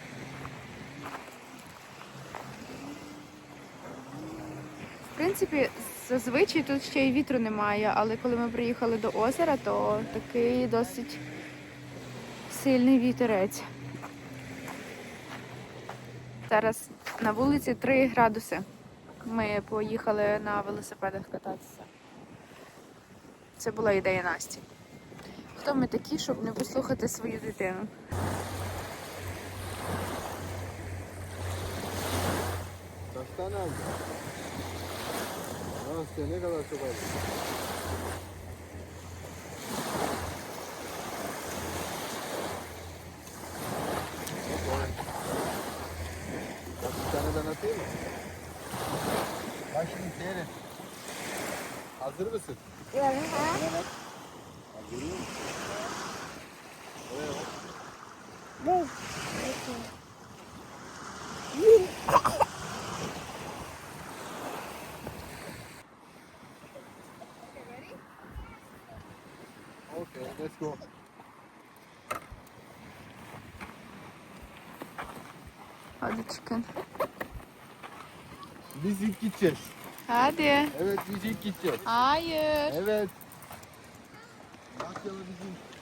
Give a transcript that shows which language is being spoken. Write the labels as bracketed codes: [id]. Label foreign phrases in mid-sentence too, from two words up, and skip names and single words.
[uk] В принципі, зазвичай тут ще й вітру немає, але коли ми приїхали до озера, то такий досить сильний вітерець. Зараз на вулиці 3 градуси. Ми поїхали на велосипедах кататися. Це була ідея Насті. Хто ми такі, щоб не послухати свою дитину? [tr] Baştan aldı. Nasıl ne kadar çok aldı? Bak bir tane ben atayım mı? Bak şimdi seyret. Hazır mısın? Evet. Hazır mısın? Oraya bak. Dur. [en] Okay, let's go. [tr] Hadi çıkın. Biz ilk gideceğiz. Hadi. Evet biz ilk gideceğiz. Hayır. Evet. Masyalı bizim.